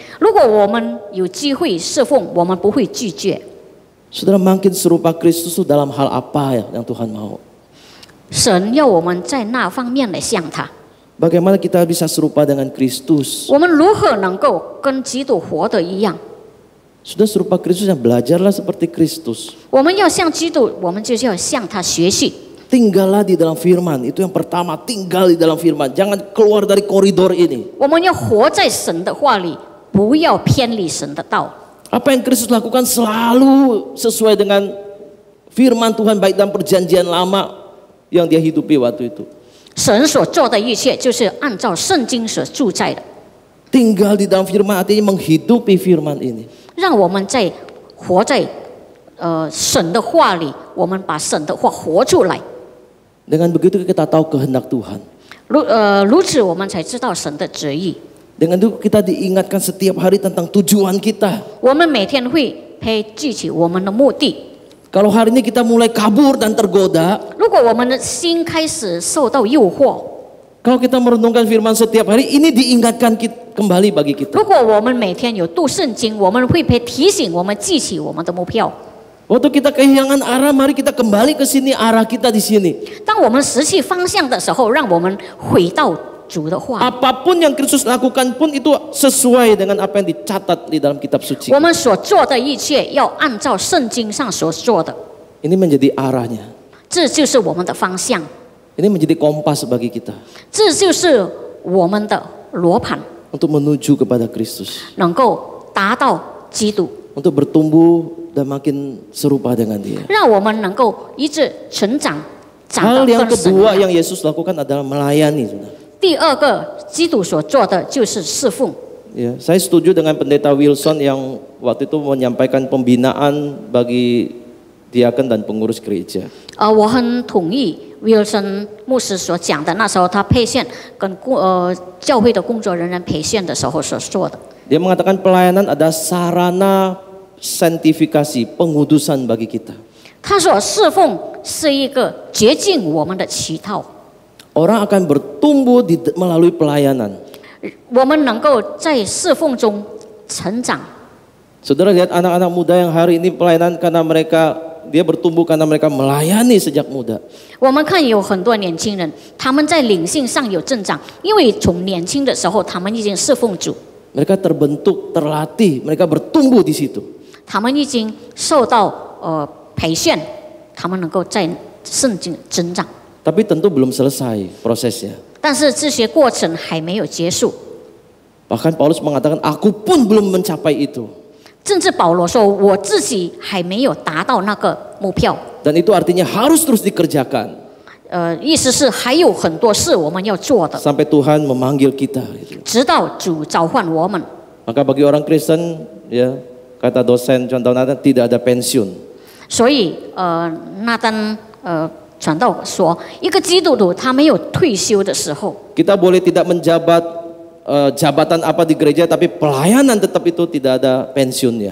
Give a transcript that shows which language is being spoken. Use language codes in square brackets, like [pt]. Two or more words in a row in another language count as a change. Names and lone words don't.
[zh] 如果我们有机会侍奉，我们不会拒绝。 [id] Saudara, makin serupa Kristus itu dalam hal apa ya yang Tuhan mau? [zh] 神要我们在那方面来向他。 [id] Bagaimana kita bisa serupa dengan Kristus? [zh] 我们如何能够跟基督活得一样？ [id] Sudah serupa Kristus, yang belajarlah seperti Kristus. [zh] 我们要向基督，我们就是要向他学习。 [id] Tinggallah di dalam firman. Itu yang pertama, tinggal di dalam firman. Jangan keluar dari koridor ini. [zh] 我们要活在神的话里，不要偏离神的道。 [id] Apa yang Kristus lakukan selalu sesuai dengan firman Tuhan, baik dalam perjanjian lama yang dia hidupi waktu itu. [zh] 神所做的一切，就是按照圣经所住在的。 [id] Tinggal di dalam firman artinya menghidupi firman ini. [zh] 让我们在活在神的话里，我们把神的话活出来。 [id] Dengan begitu kita tahu kehendak Tuhan. [zh] 如此我们才知道神的旨意。 [id] Dengan itu kita diingatkan setiap hari tentang tujuan kita. [zh] 我们每天会记起我们的目的。 [id] Kalau hari ini kita mulai kabur dan tergoda, [zh] 如果我们的心开始受到诱惑， [id] kalau kita merenungkan firman setiap hari, ini diingatkan kembali bagi kita. [zh] 如果我们每天有读圣经，我们会被提醒，我们记起我们的目标。 [id] Waktu kita kehilangan arah, mari kita kembali ke sini, arah kita di sini. [zh] 当我们失去方向的时候，让我们回到主的话。 [id] Apapun yang Kristus lakukan pun itu sesuai dengan apa yang dicatat di dalam kitab suci. [zh] 我们所做的一切要按照圣经上所做的， [id] Ini menjadi arahnya. [zh] 这就是我们的方向， [id] Ini menjadi kompas bagi kita [zh] 这就是我们的罗盘， [id] untuk menuju kepada Kristus, [zh] 能够达到基督， [id] untuk bertumbuh dan makin serupa dengan Dia. [zh] 让我们能够一直成长，长 [id] Hal [zh] 得 [id] yang [zh] 跟神一 [id] kedua [zh] 样。 [id] yang Yesus lakukan adalah melayani. Saudara. [zh] 第二个，基督所做的就是侍奉。 [id] Ya, saya setuju dengan pendeta Wilson yang waktu itu menyampaikan pembinaan bagi diaken dan pengurus gereja. [zh] 我很同意 Wilson 牧师所讲的，那时候他配线跟教会的工作人员培训的时候所说的。 [id] Dia mengatakan pelayanan ada sarana sanctifikasi, pengudusan bagi kita. [zh] 他说侍奉是一个洁净我们的旗套， [id] Orang akan bertumbuh melalui pelayanan. [zh] 我们能够在侍奉中成长。 [id] Saudara lihat anak-anak muda yang hari ini pelayanan karena dia bertumbuh karena mereka melayani sejak muda. [zh] 我们看有很多年轻人，他们在灵性上有增长，因为从年轻的时候他们已经侍奉主。 [id] Mereka terbentuk, terlatih, mereka bertumbuh di situ. [zh] 他们已经受到培训，他们能够在圣经增长。 [id] Tapi tentu belum selesai prosesnya. [zh] 但是这些过程还没有结束。 [id] Bahkan Paulus mengatakan, aku pun belum mencapai itu. [zh] 甚至保罗说，我自己还没有达到那个目标。 [id] Dan itu artinya harus terus dikerjakan. [zh] 意思是还有很多事我们要做的， [id] Sampai Tuhan memanggil kita. Gitu. [zh] 直到主召唤我们。 [id] Maka bagi orang Kristen, ya kata dosen contoh Nathan, tidak ada pensiun. [zh] 所以那丹传道说，一个基督徒他没有退休的时候。 [id] Kita boleh tidak menjabat jabatan apa di gereja, tapi pelayanan tetap itu tidak ada pensiunnya.